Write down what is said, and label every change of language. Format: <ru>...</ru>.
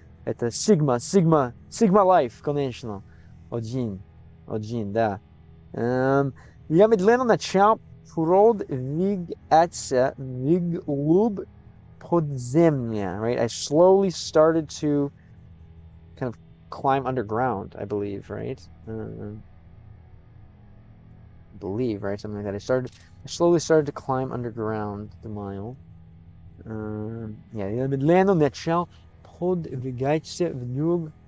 <ru>Это Sigma Life, конечно. Один, да. Я медленно начал продвигаться вглубь подземья, right?</ru> <en>I slowly started to kind of climb underground, I believe, right? Right? Something like that. I slowly started to climb underground the mile.</en> <ru>Я медленно начал подвигаться вглубь.</ru>